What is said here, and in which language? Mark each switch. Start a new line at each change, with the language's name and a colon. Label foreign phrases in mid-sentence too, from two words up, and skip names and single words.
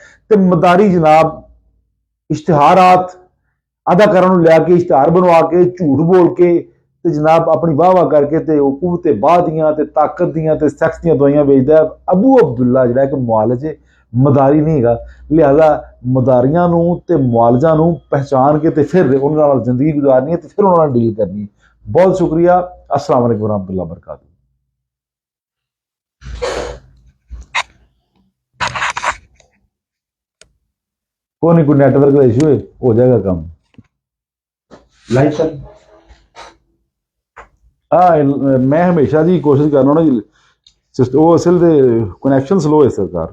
Punjabi: ਤੇ ਮਦਾਰੀ ਜਨਾਬ ਇਸ਼ਤਿਹਾਰਾਤ ਅਦਾਕਾਰਾਂ ਨੂੰ ਲਿਆ ਕੇ ਇਸ਼ਤਿਹਾਰ ਬਣਵਾ ਕੇ, ਝੂਠ ਬੋਲ ਕੇ ਤੇ ਜਨਾਬ ਆਪਣੀ ਵਾਹ ਕਰਕੇ ਤੇ ਉਹ ਕੁਵਤ ਤੇ ਬਾਹ ਦੀਆਂ ਤੇ ਤਾਕਤ ਦੀਆਂ ਤੇ ਸੈਕਸ ਦੀਆਂ ਦਵਾਈਆਂ ਵੇਚਦਾ। ਅਬੂ ਅਬਦੁੱਲਾ ਜਿਹੜਾ ਇੱਕ ਮੁਆਲਜ ਹੈ, ਮਦਾਰੀ ਨਹੀਂ ਹੈਗਾ। ਲਿਹਾਜ਼ਾ ਮਦਾਰੀਆਂ ਨੂੰ ਤੇ ਮੁਆਲਜਾਂ ਨੂੰ ਪਹਿਚਾਨ ਕੇ ਤੇ ਫਿਰ ਉਹਨਾਂ ਨਾਲ ਜ਼ਿੰਦਗੀ ਗੁਜ਼ਾਰਨੀ ਹੈ ਤੇ ਫਿਰ ਉਹਨਾਂ ਨਾਲ ਡੀਲ ਕਰਨੀ ਹੈ। ਬਹੁਤ ਸ਼ੁਕਰੀਆ।
Arabic: السلام عليكم ورحمة الله وبركاته.
Urdu: کوئی نہیں، کوئی नेटवर्क کا इशू ہے، ہو جائے گا کام।
English: live sir
Urdu: ہاں، میں ہمیشہ جی کوشش کر رہا ہوں نا جی، وہ اصل
English: connection slow
Urdu: ہے سرکار.